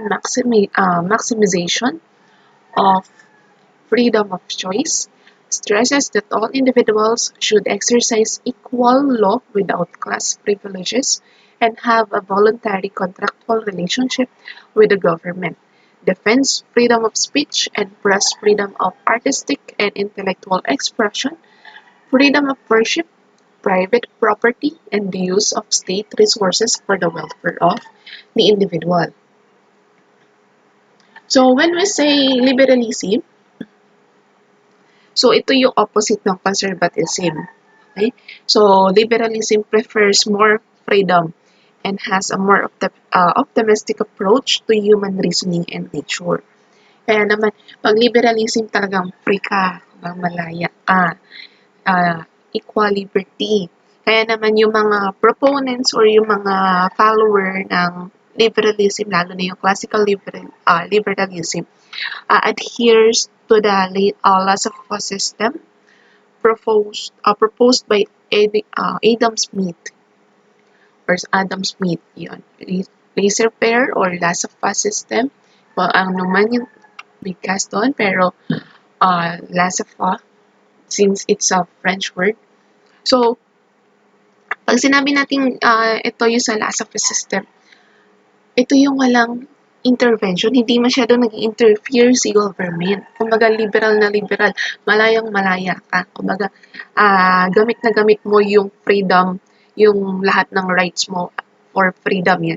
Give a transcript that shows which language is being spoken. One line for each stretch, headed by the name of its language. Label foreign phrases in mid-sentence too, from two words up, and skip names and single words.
English: maximization of freedom of choice, stresses that all individuals should exercise equal law without class privileges, and have a voluntary contractual relationship with the government, defends freedom of speech and press freedom of artistic and intellectual expression, freedom of worship, private property, and the use of state resources for the welfare of the individual. So when we say liberalism, so,
Filipino: ito yung opposite ng conservatism. Okay?
English: So, liberalism prefers more freedom and has a more optimistic approach to human reasoning and nature.
Filipino: Kaya naman, pag liberalism talagang free ka, malaya ka,
English: equal liberty.
Filipino: Kaya naman yung mga
English: proponents or
Filipino: yung mga follower ng liberalism, lalo na yung
English: classical liberalism, adheres to the laws of system proposed by Adam Smith or Adam Smith.
Filipino: Yun.
English: Laissez-faire or laissez-faire system.
Filipino: Well, ang naman yung bigkas doon, pero laissez-faire,
English: since it's a French word. So,
Filipino: pag sinabi natin ito yung sa
English: laissez-faire system,
Filipino: ito yung walang intervention, hindi masyado nag-interfere si government. Kumbaga, liberal na liberal, malayang-malaya ka. Kumbaga, gamit na gamit mo yung freedom, yung lahat ng rights mo
English: for freedom
Filipino: yan.